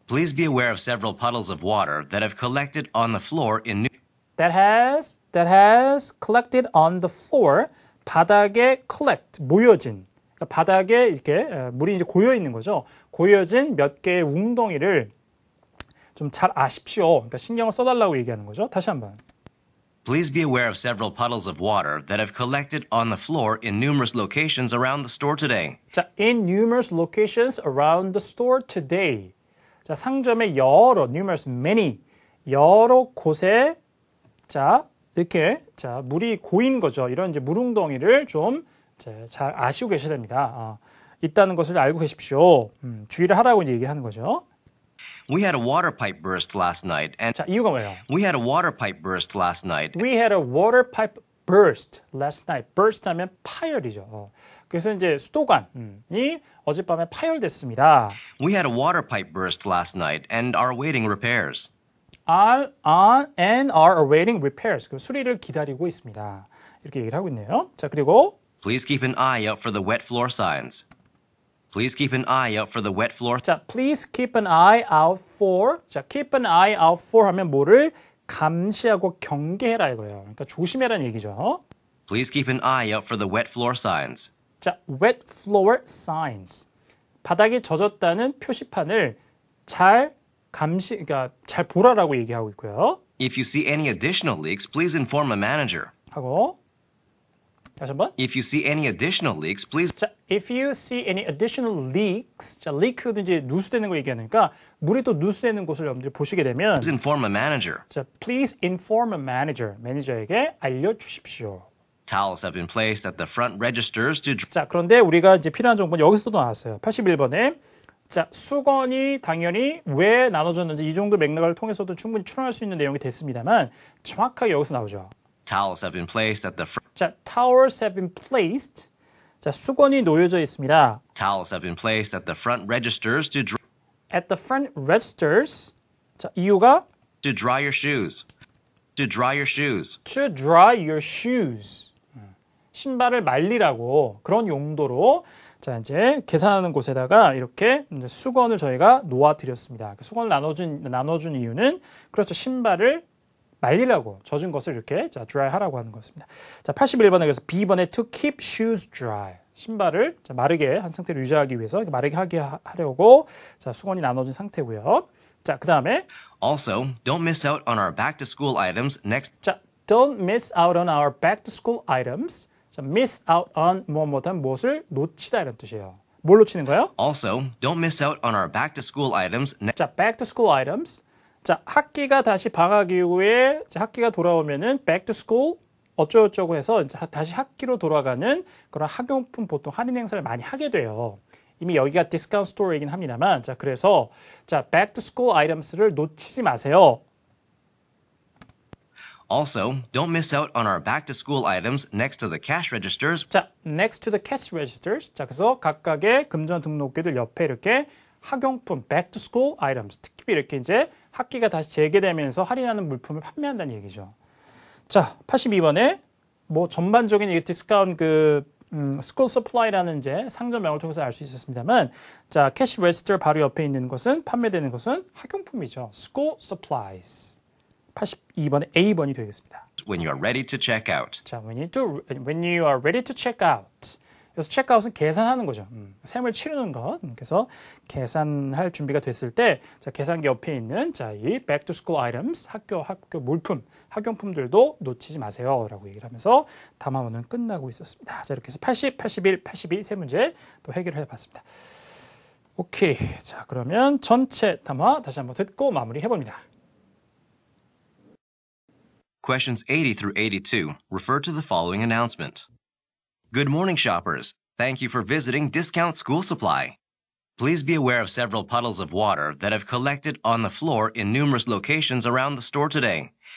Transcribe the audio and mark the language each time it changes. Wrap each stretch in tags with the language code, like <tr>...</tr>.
<en>Please be aware of several puddles of water that have collected on the floor in New... That has collected on the floor.</en> <ko>바닥에 collect, 모여진. 그러니까 바닥에 이렇게 물이 이제 고여 있는 거죠. 고여진 몇 개의 웅덩이를 좀 잘 아십시오. 그러니까 신경을 써달라고 얘기하는 거죠. 다시 한번.</ko> <en>Please be aware of several puddles of water that have collected on the floor in numerous locations around the store today. 자, in numerous locations around the store today.</en> <ko>자, 상점의 여러,</ko> <en>numerous, many,</en> <ko>여러 곳에 자, 이렇게 자, 물이 고인 거죠. 이런 이제 물웅덩이를 좀 잘 아시고 계셔야 됩니다. 있다는 것을 알고 계십시오. 주의를 하라고 이제 얘기하는 거죠.</ko> <en>We had a water pipe burst last night and</en> <ko>자, 이유가 뭐예요?</ko> <en>We had a water pipe burst last night. We had a water pipe burst last night.</en> <ko>burst 하면 파열이죠. 그래서 이제 수도관이 어젯밤에 파열됐습니다.</ko> <en>We had a water pipe burst last night and are awaiting repairs. and are awaiting repairs.</en> <ko>그 수리를 기다리고 있습니다. 이렇게 얘기를 하고 있네요. 자, 그리고</ko> <en>Please keep an eye out for the wet floor signs. Please keep an eye out for the wet floor. 자, please keep an eye out for.</en> <ko>자,</ko> <en>keep an eye out for</en> <ko>하면 뭐를 감시하고 경계해라 이거예요. 그러니까 조심해라는 얘기죠.</ko> <en>Please keep an eye out for the wet floor signs. 자, wet floor signs.</en> <ko>바닥이 젖었다는 표시판을 잘 그러니까 잘 보라라고 얘기하고 있고요.</ko> <en>If you see any additional leaks, please inform a manager.</en> <ko>하고 다시 한번.</ko> <en>If you see any additional leaks, please. 자, if you see any additional leaks.</en> <ko>자, leak도 이제 누수되는 걸 얘기하니까 물이 또 누수되는 곳을 여러분들이 보시게 되면</ko> <en>Please inform a manager. 자, please inform a manager.</en> <ko>매니저에게 알려주십시오.</ko> <en>Towels have been placed at the front registers to.</en> <ko>자, 그런데 우리가 이제 필요한 정보는 여기서도 나왔어요. 81번에 자, 수건이 당연히 왜 나눠졌는지 이 정도 맥락을 통해서도 충분히 추론할 수 있는 내용이 됐습니다만 정확하게 여기서 나오죠.</ko> <en>Towels have been placed at the front. 자, towels have been placed.</en> <ko>자, 수건이 놓여져 있습니다.</ko> <en>Towels have been placed at the front registers to. At the front registers.</en> <ko>자, 이유가</ko> <en>To dry your shoes. To dry your shoes. to dry your shoes.</en> <ko>신발을 말리라고 그런 용도로 자 이제 계산하는 곳에다가 이렇게 이제 수건을 저희가 놓아드렸습니다. 수건을 나눠준 이유는 그렇죠. 신발을 말리라고 젖은 것을 이렇게 자 dry하라고 하는 것입니다. 자 81번에 그래서 B번에</ko> <en>to keep shoes dry.</en> <ko>신발을 자, 마르게 한 상태로 유지하기 위해서 마르게 하게 하려고 자 수건이 나눠진 상태고요. 자 그다음에</ko> <en>Also, don't miss out on our back to school items next. 자 don't miss out on our back to school items.</en> <ko>자,</ko> <en>miss out on</en> <ko>무엇한 무엇을 놓치다 이런 뜻이에요. 뭘 놓치는 거예요?</ko> <en>Also, don't miss out on our back to school items next. 자, back to school items.</en> <ko>자, 학기가 다시 방학 이후에 자, 학기가 돌아오면은</ko> <en>back to school</en> <ko>어쩌고저쩌고 해서 이제 다시 학기로 돌아가는 그런 학용품 보통 할인 행사를 많이 하게 돼요. 이미 여기가 디스카운트 스토어이긴 합니다만 자, 그래서 자,</ko> <en>back to school items를</en> <ko>놓치지 마세요.</ko> <en>Also, don't miss out on our back to school items next to the cash registers. 자, next to the cash registers.</en> <ko>자, 그래서 각각의 금전 등록기들 옆에 이렇게 학용품,</ko> <en>back to school items.</en> <ko>특히 이렇게 이제 학기가 다시 재개되면서 할인하는 물품을 판매한다는 얘기죠. 자, 82번에 뭐 전반적인 이 디스카운트 school supply라는 이제 상점명을 통해서 알 수 있었습니다만, 자, cash register 바로 옆에 있는 것은 판매되는 것은 학용품이죠.</ko> <en>school supplies.</en> <ko>82번에 A번이 되겠습니다.</ko> <en>When you are ready to check out. 자, when you are ready to check out.</en> <ko>그래서 체크아웃은 계산하는 거죠. 셈을 치르는 것. 그래서 계산할 준비가 됐을 때, 자, 계산기 옆에 있는 자, 이</ko> <en>back to school items,</en> <ko>학교 물품, 학용품들도 놓치지 마세요라고 얘기를 하면서 담화문은 끝나고 있었습니다. 자, 이렇게 해서 80, 81, 82 세 문제 또 해결을 해봤습니다. 오케이. 자, 그러면 전체 담화 다시 한번 듣고 마무리해 봅니다.</ko> <en>Questions 80 through 82 refer to the following announcement. Good morning, shoppers. Thank you for visiting Discount School Supply. Please be aware of several puddles of water that have collected on the floor in numerous locations around the store today.</en>